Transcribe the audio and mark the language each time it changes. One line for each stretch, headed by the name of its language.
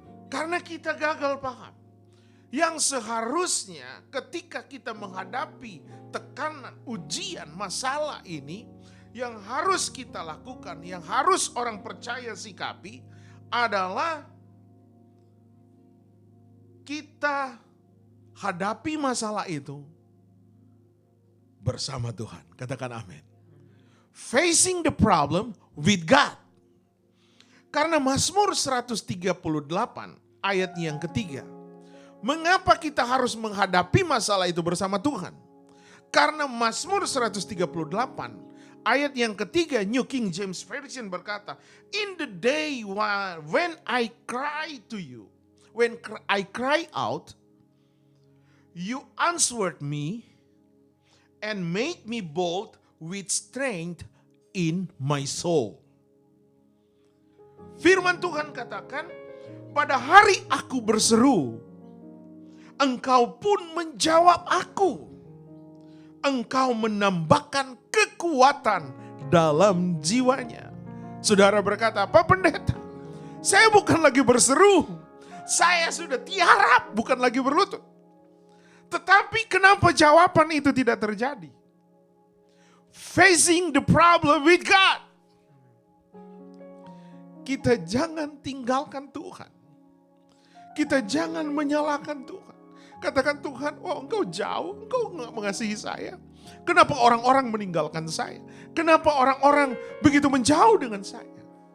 Indonesian: Karena kita gagal paham. Yang seharusnya ketika kita menghadapi tekanan, ujian, masalah ini, yang harus kita lakukan, yang harus orang percaya sikapi adalah kita hadapi masalah itu bersama Tuhan. Katakan amin.
English: Facing the problem with God.
Indonesian: Karena Mazmur 138 ayatnya yang ketiga. Mengapa kita harus menghadapi masalah itu bersama Tuhan? Karena Mazmur 138 ayat yang ketiga, New King James Version berkata,
English: in the day when I cry to you, when I cry out, you answered me and made me bold with strength in my soul.
Indonesian: Firman Tuhan katakan, pada hari aku berseru, engkau pun menjawab aku. Engkau menambahkan kekuatan dalam jiwanya. Saudara berkata, apa pendeta? Saya bukan lagi berseru. Saya sudah tiarap, bukan lagi berlutut. Tetapi kenapa jawaban itu tidak terjadi?
English: Facing the problem with God.
Indonesian: kita jangan tinggalkan Tuhan. Kita jangan menyalahkan Tuhan. Katakan, Tuhan, oh engkau jauh, engkau nggak mengasihi saya. Kenapa orang-orang meninggalkan saya? Kenapa orang-orang begitu menjauh dengan saya?